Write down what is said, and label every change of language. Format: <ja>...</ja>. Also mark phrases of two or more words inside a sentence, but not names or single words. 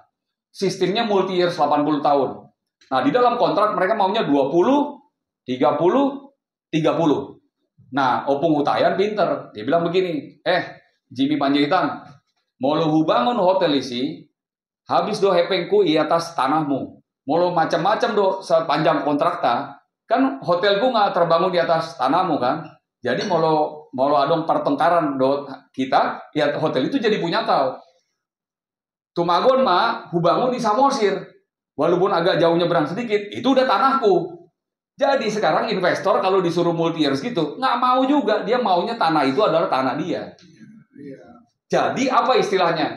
<id>Sistemnya multi years 80 tahun. Nah, di dalam kontrak mereka maunya 20, 30, 30. Nah, Opung Hutayan pinter. Dia bilang begini, Jimmy Panjaitan, mau lu bangun hotel isi,</id> <bbc>habis do hepengku</bbc> <id>i atas tanahmu. Mau lu macam-macam do sepanjang kontrak kan hotelku nggak terbangun di atas tanahmu kan. Jadi mau adong pertengkaran do kita, ya hotel itu jadi punya kau.</id> <bbc>Tumagon mah hubangun di Samosir.</bbc> <id>Walaupun agak jauh nyebrang sedikit, itu udah tanahku. Jadi sekarang investor kalau disuruh multi years gitu, nggak mau juga. Dia maunya tanah itu adalah tanah dia. Jadi apa istilahnya?</id>